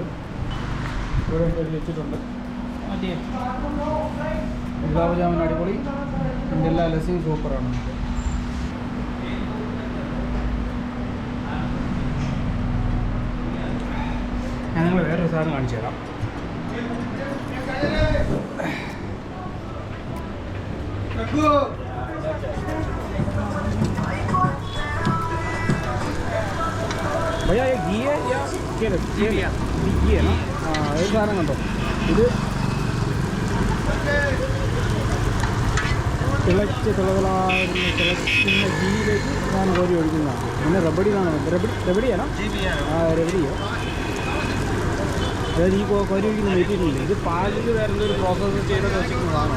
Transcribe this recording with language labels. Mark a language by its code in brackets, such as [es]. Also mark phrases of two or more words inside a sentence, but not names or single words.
[ml] ഇവിടെ വെച്ചിട്ടുണ്ട്. മറ്റേ ഗുലാബ് ജാമുൻ അടിപൊളി, ഇതിൻ്റെ എല്ലാ ലസ്സിയും സൂപ്പറാണ്. ഞാൻ നിങ്ങൾ വേറൊരു സാധനം കാണിച്ചു തരാം. [hi] भैया ये घी है या घी है ना? [ml] एक साधനം കണ്ടോ, ഇത് തിളക്കുന്ന ഗീയിലേക്ക് ഞാൻ കോരി ഒഴിക്കുന്നതാണ്. പിന്നെ റബഡി എന്നാണ്, റബഡിയാണോ? റബഡിയോ? അതായത് ഈ കോരി ഒഴിക്കുന്ന മെറ്റീരിയലില്ല, ഇത് പാലിൽ വരുന്ന ഒരു പ്രോസസ്സ് ചെയ്തൊക്കെ വെച്ചിരിക്കുന്ന സാധനമാണ്.